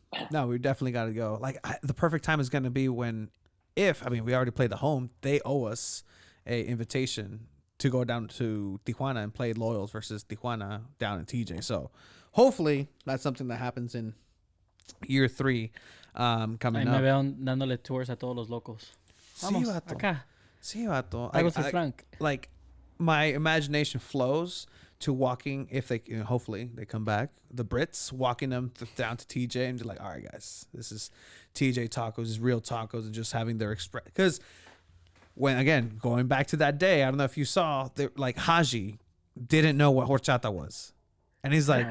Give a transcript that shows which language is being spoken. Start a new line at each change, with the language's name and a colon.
English: No, we definitely got to go. Like the perfect time is going to be when. We already played the home, they owe us a invitation to go down to Tijuana and play Loyals versus Tijuana down in TJ. So hopefully that's something that happens in year 3 coming up.
Spanish: Me vean dándole tours a todos los locos. Vamos, acá. Sí, vato. Tacos del Frank.
English: Like my imagination flows to walking, if they hopefully they come back, the Brits walking them down to TJ and be like, all right guys, this is TJ tacos, this is real tacos, and just having their express. Because when again going back to that day, I don't know if you saw, like Haji didn't know what horchata was, and he's like,